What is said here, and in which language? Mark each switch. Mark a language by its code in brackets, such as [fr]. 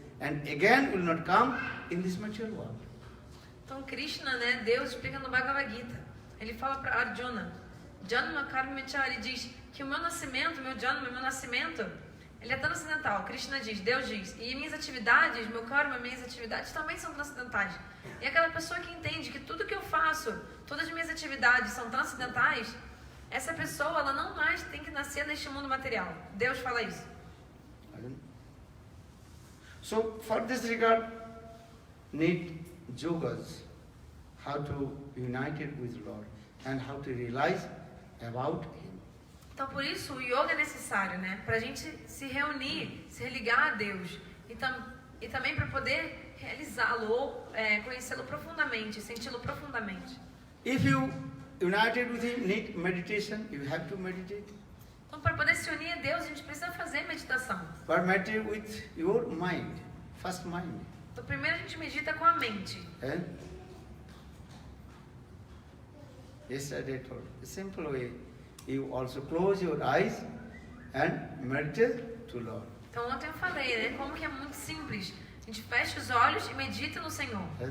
[en] And again will not come in this material world. [pt] Então Krishna, né, Deus explica no Bhagavad Gita. Ele fala para Arjuna, [sa] Janma Karma Cha, [pt] ele diz que o meu nascimento, meu nascimento, ele é transcendental. Krishna diz, Deus diz, e minhas atividades, meu karma, minhas atividades também são transcendentais. E aquela pessoa que entende que tudo que eu faço, todas as minhas atividades são transcendentais, essa pessoa, ela não mais tem que nascer neste mundo material. Deus fala isso. [en] So for this regard, need yogas, how to unite it with Lord and how to realize about Him. [pt] Então por isso o yoga é necessário, né? Para a gente se reunir, se ligar a Deus e também para poder realizá-lo ou conhecê-lo profundamente, senti-lo profundamente. [en] If you united with Him, need meditation, you have to meditate. [pt] Então, para poder se unir a Deus, a gente precisa fazer meditação. [en] But meditate with your mind, first mind. [pt] Então, primeiro a gente medita com a mente. [en] Yesterday I told a simple way. You also close your eyes and meditate to Lord. [pt] Então, ontem eu falei, né? Como que é muito simples. A gente fecha os olhos e medita no Senhor.